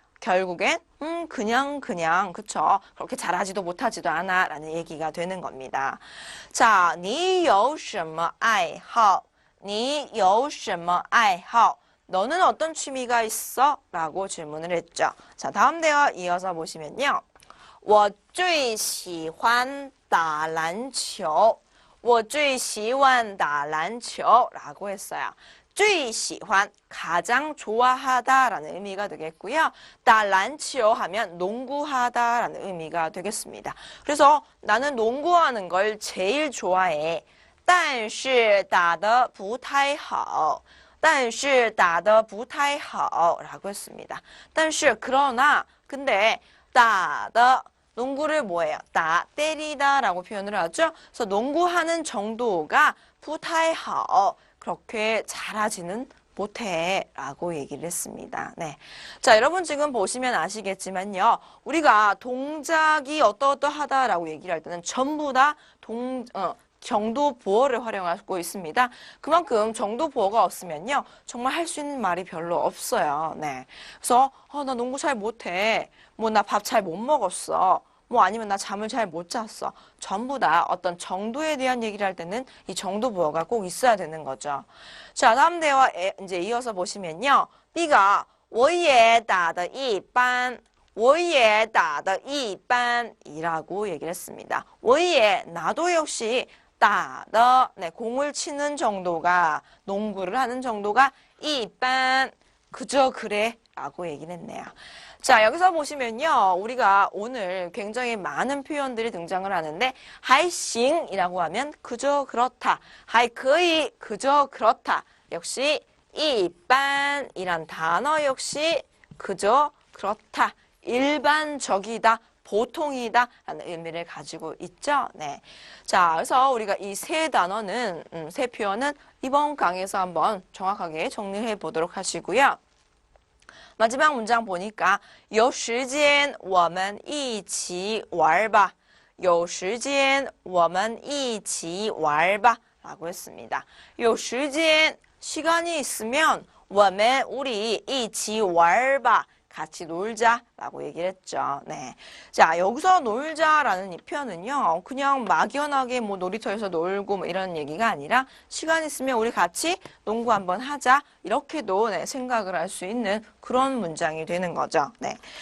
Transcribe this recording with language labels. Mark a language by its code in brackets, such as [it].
[ko] 결국엔 그냥 그쵸. 그렇게 잘하지도 못하지도 않아 라는 얘기가 되는 겁니다. [zh] 자, 你有什么爱好? 你有什么爱好? [ko] 너는 어떤 취미가 있어? 라고 질문을 했죠. 자, 다음 대화 이어서 보시면요. [zh] 我最喜欢打篮球. 我最喜欢打篮球 [ko] 라고 했어요. [zh] 最喜欢 [ko] 가장 좋아하다 라는 의미가 되겠고요. [zh] 打篮球 [ko] 하면 농구하다 라는 의미가 되겠습니다. 그래서 나는 농구하는 걸 제일 좋아해. [zh] 但是打得不太好. 但是打得不太好 [ko] 라고 했습니다. [zh] 但是 [ko] 그러나 근데 [zh] 打的 [ko] 농구를 뭐예요? 따, 때리다 라고 표현을 하죠. 그래서 농구하는 정도가 [zh] 不太好 [ko] 그렇게 잘하지는 못해 라고 얘기를 했습니다. 네. 자, 여러분 지금 보시면 아시겠지만요. 우리가 동작이 어떠어떠하다 라고 얘기를 할 때는 전부 다 정도 보어를 활용하고 있습니다. 그만큼 정도 보어가 없으면요. 정말 할 수 있는 말이 별로 없어요. 네. 그래서 나 농구 잘 못해. 뭐 나 밥 잘 못 먹었어. 뭐 아니면 나 잠을 잘 못 잤어. 전부 다 어떤 정도에 대한 얘기를 할 때는 이 정도 보어가 꼭 있어야 되는 거죠. 자, 다음 대화 이제 이어서 보시면요. B가 [zh] 我也打得一般我也打得一般 [ko] 이라고 얘기를 했습니다. [zh] 我也 [ko] 나도 역시 [zh] 打的 [ko] 네, 공을 치는 정도가 농구를 하는 정도가 [zh] 一般 [ko] 그저 그래 라고 얘기를 했네요. 자, 여기서 보시면요. 우리가 오늘 굉장히 많은 표현들이 등장을 하는데 [zh] 还行 [ko] 이라고 하면 그저 그렇다. [zh] 还可以 [ko] 그저 그렇다. 역시 [zh] 一般 [ko] 이란 단어 역시 그저 그렇다. 일반적이다. 보통이다 라는 의미를 가지고 있죠. 네. 자, 그래서 우리가 이 세 단어는, 세 표현은 이번 강의에서 한번 정확하게 정리해 보도록 하시고요. 마지막 문장 보니까 [zh] 有时间我们一起玩吧. 有时间我们一起玩吧. [ko] 라고 했습니다. [zh] 有时间 [ko] 시간이 있으면 [zh] 我们 [ko] 우리 [zh] 一起玩吧. [ko] 같이 놀자라고 얘기를 했죠. 네. 자, 여기서 놀자라는 이 표현은요, 그냥 막연하게 뭐 놀이터에서 놀고 뭐 이런 얘기가 아니라 시간 있으면 우리 같이 농구 한번 하자. 이렇게도 네, 생각을 할 수 있는 그런 문장이 되는 거죠. 네.